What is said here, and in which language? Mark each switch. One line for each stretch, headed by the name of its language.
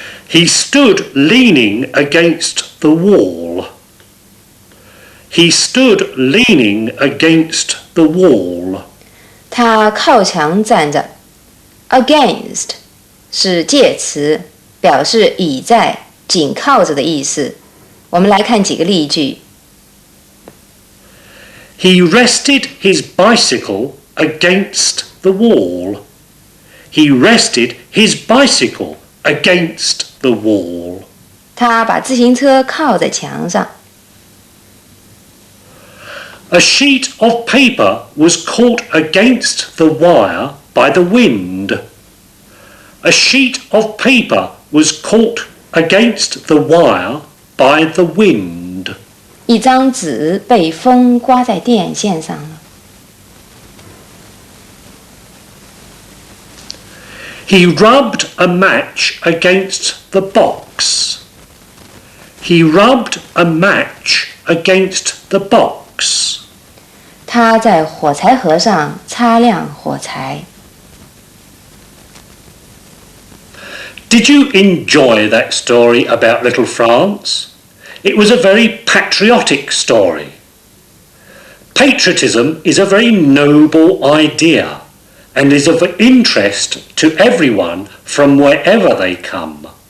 English: He stood leaning against the wall. He stood leaning against the wall.
Chinese: 他靠墙站着。 Against 是介词，表示倚在、紧靠着的意思。我们来看几个例句。
English: He rested his bicycle against the wall. He rested his bicycle against the wall.
Chinese: 他把自行车靠在墙上。
English: A sheet of paper was caught against the wire by the wind. A sheet of paper was caught against the wire by the wind.
Chinese: 一张纸被风刮在电线上了。
English: He rubbed a match against the box. He rubbed a match against the box.
Chinese: 他在火柴盒上擦亮火柴。
English: Did you enjoy that story about Little France? It was a very patriotic story. Patriotism is a very noble idea and is of interest to everyone from wherever they come.